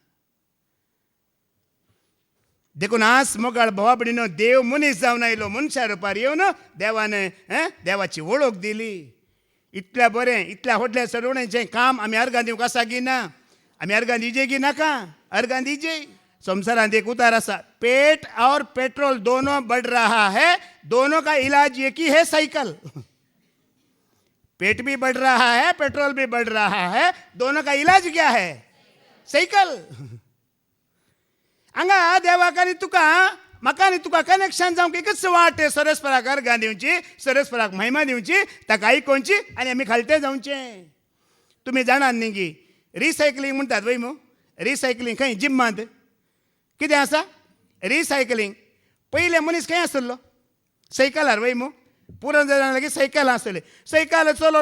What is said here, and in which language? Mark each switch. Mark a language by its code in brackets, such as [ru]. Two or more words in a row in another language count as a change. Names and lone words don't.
[kok] देखून आज मोगाळ भावा भयणीनो, देव मनीस जावन आयलो. मनशा रुपार येवन देवान देवाची वळख दिली. इतल्या बरें, इतल्या व्हडल्या सडवण्याचें काम आमी अर्गां दिवंक आसा गी ना? आमी अर्गां दिवचे की नाका? अर्गां दिवचे. संसारांत एक उतार आसा, [hi] पेट और पेट्रोल दोनों बढ़ रहा है, दोनों का इलाज एक ही है, साइकिल. पेट भी बढ़ रहा है, पेट्रोल भी बढ़ रहा है, दोनों का इलाज क्या है? साइकिल. [kok] हांगा देवाक आनी तुका, म्हाका आनी तुका कनेक्शन जावंक एकच वाट, सरस्पराक अर्गां दिवची, सरस्पराक महिमा दिवची, ताका आयकोवची आनी आमी खालते जावचें. तुमी जाणात न्ही की रिसायकलींग म्हणटात वय मू. रिसायकलींग खंय जिम्मांत कितें आसा रिसायकलींग पयले मनीस खंय आसलो सायकलार वय मू पुरण जालें की सायकल आसतले सायकल चलोवन